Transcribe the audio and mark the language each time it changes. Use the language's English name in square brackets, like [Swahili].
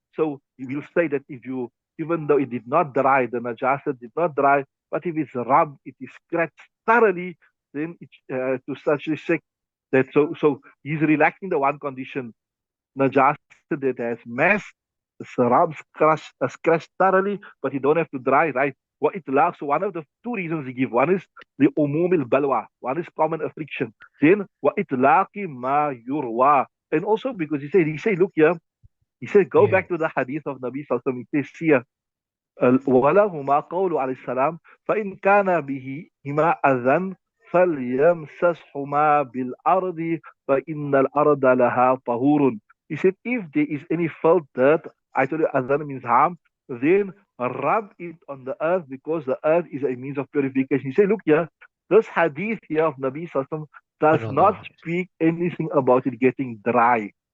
[English] So he will say that if you, even though it did not dry, the najasat did not dry, but if it's rubbed, it is scratched thoroughly, then it, to such a sect that so he's relaxing the one condition, najasat that has mass, rubs, scratched thoroughly, but you don't have to dry, right? What it lacks. So one of the two reasons he give, one is the umum balwa, one is common affliction. Then what it laqi ma yurwa, and also because he said, look here, he said, go Yeah. back to the hadith of Nabi Sallallahu Alaihi Wasallam. He says here, [Arabic] ولهما قول عليه السلام فإن كان بهما أذى فليمسسهما بالأرض فإن الأرض لها طهور. [English] He said, if there is any felt dirt, I told you adhan means harm, then rub it on the earth, because the earth is a means of purification. He said, look here, this hadith here of Nabi Sallallahu Alaihi Wasallam does not [Arabic] Subhanallah. [English] speak anything about it getting dry.